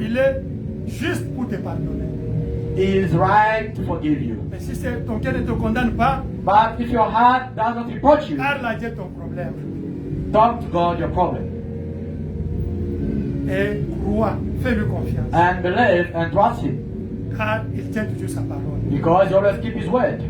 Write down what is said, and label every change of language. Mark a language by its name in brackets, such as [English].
[French] il est juste pour te pardonner. [English] he is right to forgive you. [French] Mais si ton cœur ne te condamne pas, [English] But if your heart does not reproach you, [French] parle à Dieu ton problème. [English] talk to God your problem. [French] Et crois, fais-lui confiance. [English] And believe and trust him. [French] Car il tient toujours sa parole. [English] Because he always keep his word.